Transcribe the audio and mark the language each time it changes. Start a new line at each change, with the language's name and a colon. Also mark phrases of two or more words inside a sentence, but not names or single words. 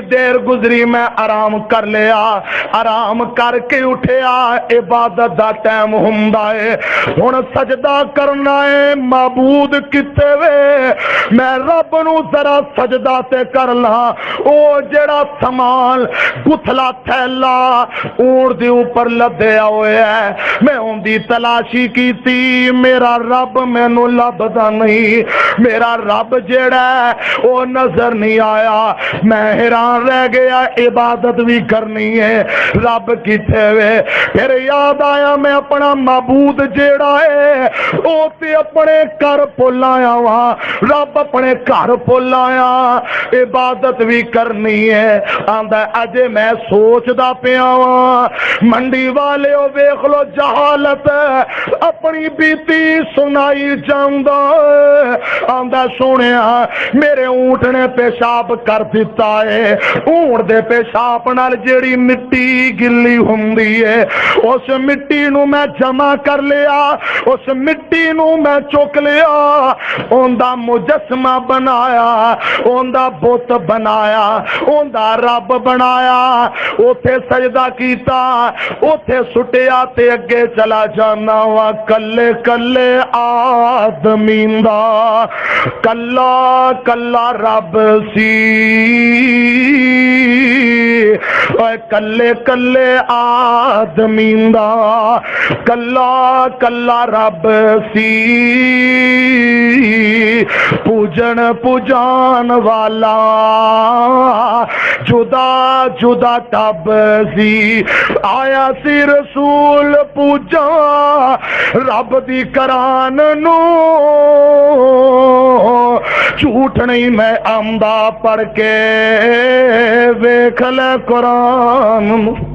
Punjabi: دیر گزری میں آرام کر لیا، آرام کر کے اٹھیا، عبادت دا ٹائم ہوندا ہے، ہن سجدہ کرنا ہے، معبود کتے وے، میں رب نو ذرا سجدہ تے کر لا، او جڑا سامان گتھلا تھیلا اونٹ دے اوپر لدیا ہوئے ہے، میں ان دی تلاشی کیتی، میرا رب مینوں لبدا نہیں، میرا رب جڑا ہے او نظر نہیں آیا، میں حیران رہ گیا، عبادت بھی کرنی ہے، رب کتے وے، پھر یاد آیا میں اپنا معبود جیڑا ہے او تے اپنے گھر پل آیا وہاں، رب اپنے گھر پل آیا، عبادت بھی کرنی ہے، آندا اجے میں سوچدا پیا واں، منڈی والے او ویکھ لو جہالت اپنی بیتی سنائی جاندا، آندا سونیا میرے اونٹ نے پیشاب کر دیتا ہے، اونٹ دے پیشاب نال جیڑی مٹی گلی ہوندی ہے اس مٹی نو میں جمع کر لیا، اس مٹی نو میں چک لیا، اوندا مجسمہ بنایا، اوندا بت بنایا، اوندا رب بنایا، اوتھے سجدہ کیتا، اوتھے سٹیا تے اگے چلا جانا وا، کلے کلے آدمین دا کلا کلا رب سی، اوے کلے کلے آدمین دا کلا کلا رب سی، پوجن پوجان والا جدا جدا ٹب سی، آیا سی رسول پوجا رب دی کران نو، جھوٹ نہیں میں آمدہ پڑھ کے ویکھ لے قرآن،